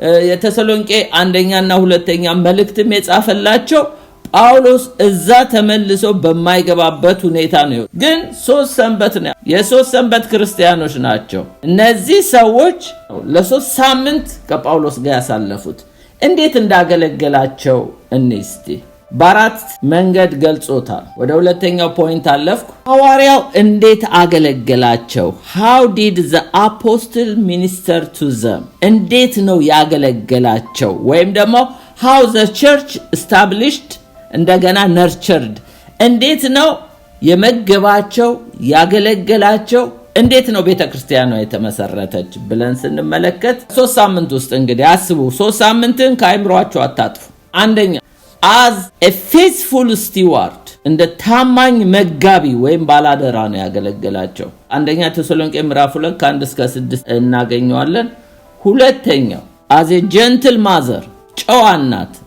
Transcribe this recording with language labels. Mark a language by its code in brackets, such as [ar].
[am] የተሰሎንቄ አንደኛና ሁለተኛ መልእክትም የጻፈላቸው ጳውሎስ እዛ ተመልሶ በማይገባበት ሁኔታ ነው። ግን 3 ሰንበት ነው። የ3 ሰንበት ክርስቲያኖች ናቸው እነዚህ ሰዎች። ለ3 ሳምንት ከጳውሎስ ጋር ያሳለፉት እንዴት እንዳገለገላቸው እንስቲ በአራት መንገድ ገልጾታል። ወደ ሁለተኛው ፖይንት አለፍኩ። ሐዋርያው እንዴት አገለገላቸው? [en] how did the apostle minister to them? [am] እንዴት ነው ያገለገላቸው? ወይም ደግሞ [en] how the church established [am] እንደገና nurtured? እንዴት ነው የመገባቸው ያገለገላቸው? እንዴት ነው ቤተክርስቲያኗ የተመሰረተች ብለን ስንመለከት 3 ሳምንት ውስጥ እንግዲህ አስቡ። 3 ሳምንትን ከአይምሯችሁ አታጥፉ። አንደኛ [en] as a faithful steward [am] እንደ ታማኝ መጋቢ ወይም ባላደራ ነው ያገለገላቸው። አንደኛ ተሰሎንቄ ምዕራፍ 2 ከ1 እስከ 6 እናገኘዋለን። ሁለተኛው [en] as a gentle mother [am] ጨዋ እናት